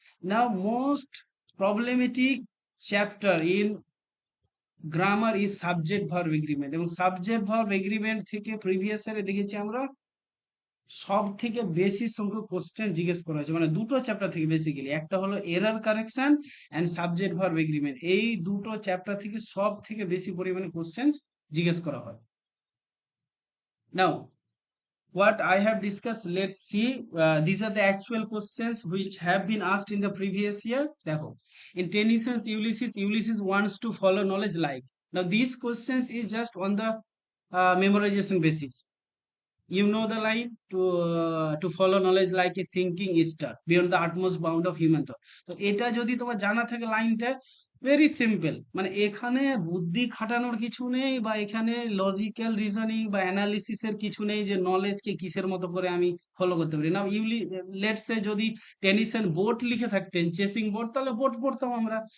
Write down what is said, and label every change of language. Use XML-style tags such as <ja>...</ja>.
<en>now most problematic chapter in grammar is subject verb agreement,</en> <bn>এবং subject verb agreement থেকে previous ইয়ারে দেখেছি আমরা সব থেকে বেশি সংখ্যক কোশ্চেন জিজ্ঞেস করা হয়েছে, মানে দুটো চ্যাপ্টার থেকে বেসিক্যালি, একটা হলো error correction and subject verb agreement. এই দুটো চ্যাপ্টার থেকে সব থেকে বেশি পরিমাণে কোশ্চেন জিজ্ঞেস করা হয়।</bn> <en>Now what I have discussed, let's see. These are the actual questions which have been asked in the previous year. দেখো, in Tennyson's Ulysses wants to follow knowledge like. Now these questions is just on the memorization basis. You know the line to follow knowledge like a sinking star beyond the utmost bound of human thought.</en> <bn>তো এটা যদি তোমার জানা থাকে লাইনটা, very simple, মানে এখানে বুদ্ধি খাটানোর কিছু নেই, বা এখানে লজিক্যাল রিজনিং বা অ্যানালিসিসের কিছু নেই যে নলেজকে কিসের মতো করে আমি ফলো করতে পারি না। লেটস সে যদি টেনিসন বোট লিখে থাকতেন, চেসিং বোট, তাহলে বোট পড়তাম আমরা।</bn>